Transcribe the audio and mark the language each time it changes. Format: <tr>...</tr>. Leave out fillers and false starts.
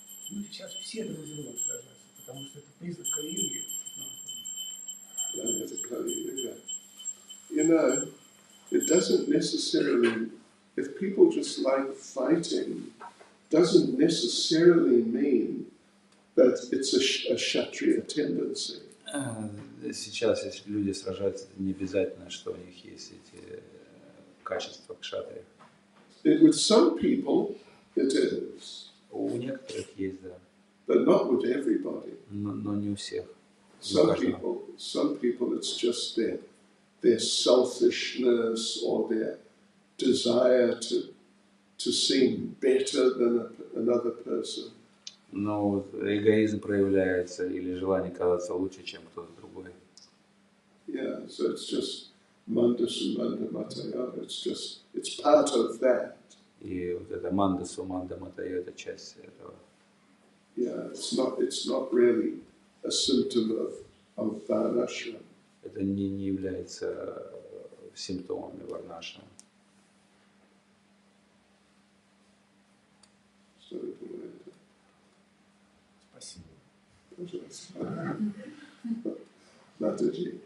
<ru>Люди сейчас все друг с другом сражаются, потому что это признак Кали-юги.</ru> <en>It's a Kali-yuga. It doesn't necessarily, if people just like fighting, doesn't necessarily mean that it's a Kshatriya tendency.</en> <ru>Сейчас, если люди сражаются, это не обязательно, что у них есть эти качества кшатри.</ru> <en>With some people, it is.</en> <ru>У некоторых есть, да.</ru> <en>But not with everybody.</en> <ru>Но не у всех.</ru> <en>Some people, it's just their selfishness or their desire to seem better than another person.</en> <ru>Но эгоизм проявляется или желание казаться лучше, чем кто-то другой.</ru> <en>Yeah, so it's just</en> <sa>mandasу manda mataya.</sa> <en>It's part of that.</en> <ru>И вот это</ru> <sa>мандасу манда матая,</sa> <ru>это часть этого.</ru> <en>Yeah, it's not really a symptom of varnashram.</en> <ru>Это не является симптомами варнашрама. Спасибо.</ru> <hi>Mataji.</hi>